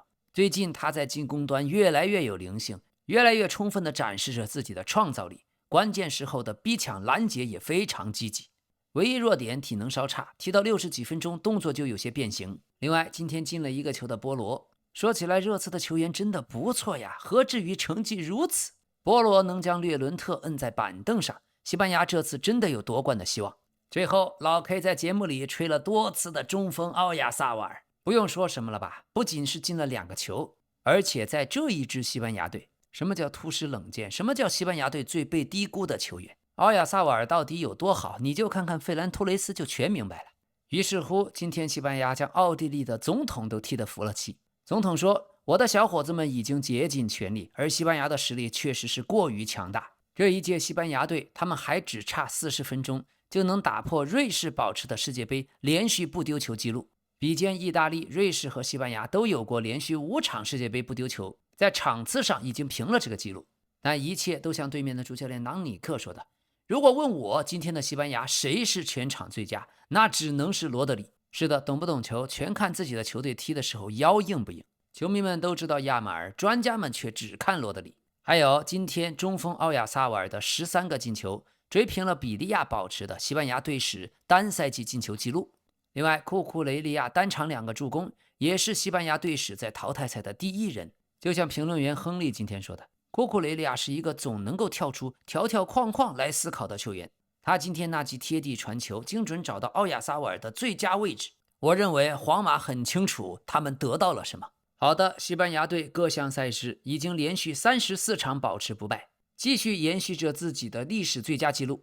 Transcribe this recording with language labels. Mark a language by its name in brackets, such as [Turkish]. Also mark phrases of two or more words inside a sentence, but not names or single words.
[Chinese] 最近他在進攻端越來越有靈性，越来越充分地展示着自己的創造力，關鍵時候的逼搶攔截也非常積極。唯一弱點體能稍差，踢到60幾分鐘動作就有些變形。另外今天进了1個球的波羅，說起來熱刺的球员真的不錯呀，何至於成績如此？波羅能將略伦特摁在板凳上，西班牙這次真的有夺冠的希望。最後老 K 在節目裡吹了多次的中锋奧亞薩瓦爾，不用說什麼了吧，不僅是进了2個球，而且在這一支西班牙隊，什麼叫突施冷箭？什麼叫西班牙队最被低估的球員？奧亞薩瓦爾到底有多好？你就看看費蘭托雷斯就全明白了。於是乎，今天西班牙将奧地利的总統都踢得服了氣。總統說，我的小伙子們已經竭盡全力，而西班牙的實力確實是過於強大。這一屆西班牙隊，他們還只差40分鐘就能打破瑞士保持的世界杯連續不丟球記錄。比肩意大利、瑞士和西班牙都有過連續5場世界杯不丢球，在場次上已經平了這個記錄。但一切都像對面的主教練朗尼克說的，如果問我今天的西班牙誰是全場最佳，那只能是羅德里。是的，懂不懂球全看自己的球队踢的时候腰硬不硬。球迷們都知道亞马爾，專家們卻只看羅德里。還有今天中锋奧亞薩瓦爾的13個進球，追平了比利亞保持的西班牙队史单赛季进球記錄。另外庫庫雷利亞单场2個助攻，也是西班牙队史在淘汰赛的第1人。就像評論員亨利今天說的，庫庫雷利亞是一個總能夠跳出條條框框來思考的球員。他今天那記貼地傳球，精準找到奧亞薩瓦爾的最佳位置。我認為皇馬很清楚他們得到了什麼。好的，西班牙隊各項賽事已經連續34場保持不敗，繼續延續着自己的歷史最佳紀錄。